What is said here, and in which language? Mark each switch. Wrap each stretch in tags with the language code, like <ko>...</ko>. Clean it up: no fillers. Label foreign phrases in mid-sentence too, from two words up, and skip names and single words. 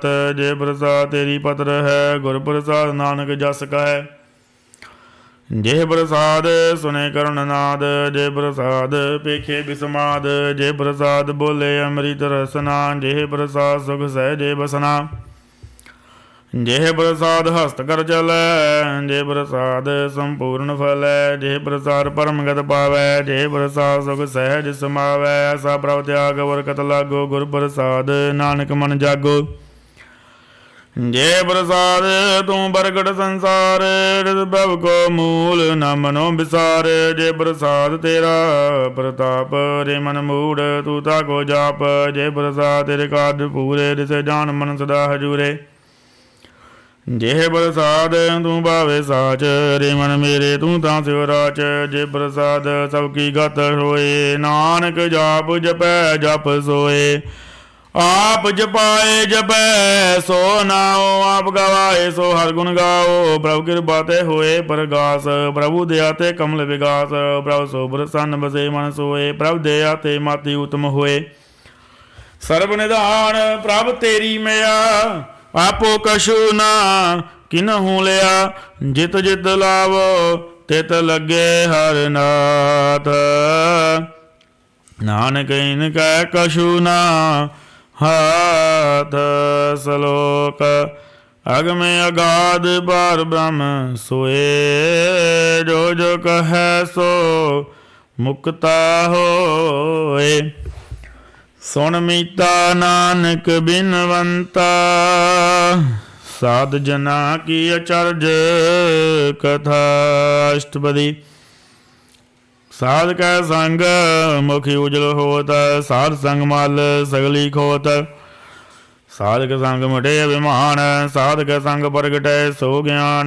<pa>ਜੇ ਪ੍ਰਸਾਦ ਤੇਰੀ ਪਤਰ ਹੈ, ਗੁਰ ਪ੍ਰਸਾਦ ਨਾਨਕ ਜਸ ਕਹੈ। ਜੇ ਪ੍ਰਸਾਦ ਸੁਨੇ ਕਰੁਣ ਨਾਦ, ਜੇ ਪ੍ਰਸਾਦ ਪੇਖੇ ਬਿਸਮਾਦ। ਜੇ ਪ੍ਰਸਾਦ ਬੋਲੇ ਅੰਮ੍ਰਿਤ ਰਸਨਾ, ਜੇ ਪ੍ਰਸਾਦ ਸੁਖ ਸਹਿਜੇ ਬਸਨਾ। ਜਿਹ ਪ੍ਰਸਾਦਿ ਹਸਤ ਕਰ ਚਲੈ, ਜਿਹ ਪ੍ਰਸਾਦਿ ਸੰਪੂਰਨ ਫਲੈ, ਜਿਹ ਪ੍ਰਸਾਦਿ ਪਰਮ ਗਤਿ ਪਾਵੈ, ਜਿਹ ਪ੍ਰਸਾਦਿ ਸੁਖਿ ਸਹਜਿ ਸਮਾਵੈ। ਐਸਾ ਪ੍ਰਭੁ ਤਿਆਗਿ ਅਵਰ ਕਤ ਲਾਗਹੁ, ਗੁਰ ਪ੍ਰਸਾਦਿ ਨਾਨਕ ਮਨਿ ਜਾਗਹੁ। ਜਿਹ ਪ੍ਰਸਾਦਿ ਤੂੰ ਪ੍ਰਗਟੁ ਸੰਸਾਰਿ, ਤਿਸੁ ਪ੍ਰਭ ਕਉ ਮੂਲਿ ਨ ਮਨਹੁ ਬਿਸਾਰਿ। ਜਿਹ ਪ੍ਰਸਾਦਿ ਤੇਰਾ ਪਰਤਾਪੁ, ਰੇ ਮਨ ਮੂੜ ਤੂ ਤਾ ਕਉ ਜਾਪੁ। ਜਿਹ ਪ੍ਰਸਾਦਿ ਤੇਰੇ ਕਾਰਜ ਪੂਰੇ, ਤਿਸਹਿ ਜਾਨੁ ਮਨ ਸਦਾ ਹਜੂਰੇ। ਜਿਹ ਪ੍ਰਸਾਦਿ ਤੂੰ ਪਾਵਹਿ ਸਾਚੁ, ਰੇ ਮਨ ਮੇਰੇ ਤੂੰ ਤਾ ਸਿਉ ਰਾਚੁ। ਜਿਹ ਪ੍ਰਸਾਦਿ ਸਭ ਕੀ ਗਤਿ ਹੋਇ, ਨਾਨਕ ਜਾਪੁ ਜਪੈ ਜਪੁ ਸੋਇ। ਆਪਿ ਜਪਾਏ ਜਪੈ ਸੋ ਨਾਉ, ਆਪਿ ਗਾਵਾਏ ਸੁ ਹਰਿ ਗੁਨ ਗਾਉ। ਪ੍ਰਭ ਕਿਰਪਾ ਤੇ ਹੋਇ ਪ੍ਰਗਾਸੁ, ਪ੍ਰਭੂ ਦਇਆ ਤੇ ਕਮਲ ਬਿਗਾਸੁ। ਪ੍ਰਭ ਸੁਪ੍ਰਸੰਨ ਬਸੈ ਮਨਿ ਸੋਇ, ਪ੍ਰਭ ਦਇਆ ਤੇ ਮਤਿ ਊਤਮ ਹੋਇ। ਸਰਬ ਨਿਧਾਨ ਪ੍ਰਭ ਤੇਰੀ ਮਇਆ, ਆਪਹੁ ਕਛੂ ਨ ਕਿਨਹੂ ਲਇਆ। ਜਿਤੁ ਜਿਤੁ ਲਾਵਹੁ ਤਿਤੁ ਲਗਹਿ ਹਰਿ ਨਾਥ, ਨਾਨਕ ਇਨ ਕੈ ਕਛੂ ਨ ਹਾਥ। ਸਲੋਕੁ ਅਗਮ ਅਗਾਧਿ ਪਾਰਬ੍ਰਹਮੁ ਸੋਇ, ਜੋ ਜੋ ਕਹੈ ਸੁ ਮੁਕਤਾ ਹੋਇ। ਸੁਨਿ ਮੀਤਾ ਨਾਨਕੁ ਬਿਨਵੰਤਾ, ਸਾਧ ਜਨਾ ਕੀ ਅਚਰਜ ਕਥਾ। अष्टपदी। ਸਾਧ ਕੈ ਸੰਗਿ ਮੁਖ ਊਜਲ ਹੋਤ, ਸਾਧਸੰਗਿ ਮਲੁ ਸਗਲੀ ਖੋਤ। ਸਾਧ ਕੈ ਸੰਗਿ ਮਿਟੈ ਅਭਿਮਾਨੁ, ਸਾਧ ਕੈ ਸੰਗਿ ਪ੍ਰਗਟੈ ਸੁਗਿਆਨੁ।</pa>